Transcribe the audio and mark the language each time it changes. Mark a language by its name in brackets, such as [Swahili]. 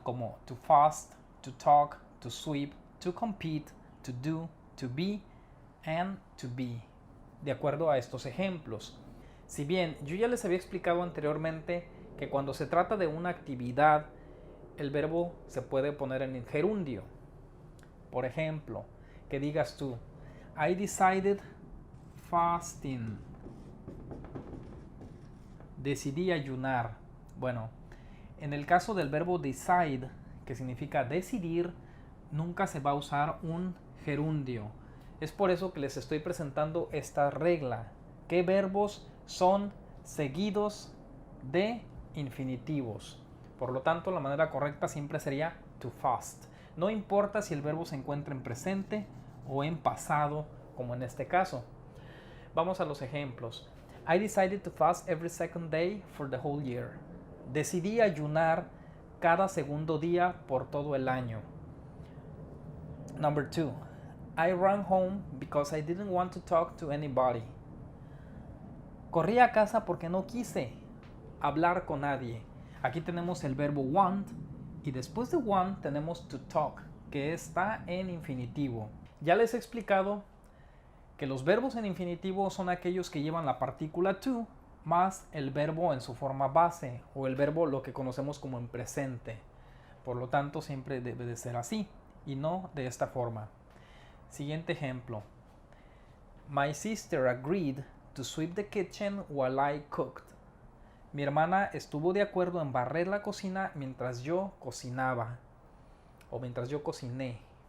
[English] Como to fast, to talk, to sweep, to compete, to do, to be and to be. [Spanish] De acuerdo a estos ejemplos. Si bien yo ya les había explicado anteriormente que cuando se trata de una actividad, el verbo se puede poner en gerundio. Por ejemplo, que digas tú, [English] I decided fasting. [Spanish] Decidí ayunar. Bueno, en el caso del verbo decide, que significa decidir, nunca se va a usar un gerundio. Es por eso que les estoy presentando esta regla. ¿Qué verbos son seguidos de infinitivos? Por lo tanto, la manera correcta siempre sería to fast. No importa si el verbo se encuentra en presente o en pasado, como en este caso. Vamos a los ejemplos. [English] I decided to fast every second day for the whole year. [Spanish] Decidí ayunar cada segundo día por todo el año. [English] Number 2. I ran home because I didn't want to talk to anybody. [Spanish] Corrí a casa porque no quise hablar con nadie. Aquí tenemos el verbo want y después de want tenemos to talk, que está en infinitivo. Ya les he explicado que los verbos en infinitivo son aquellos que llevan la partícula to más el verbo en su forma base o el verbo lo que conocemos como en presente. Por lo tanto, siempre debe de ser así y no de esta forma. Siguiente ejemplo. [English] My sister agreed to sweep the kitchen while I cooked. [Spanish] Mi hermana estuvo de acuerdo en barrer la cocina mientras yo cocinaba o mientras yo cociné.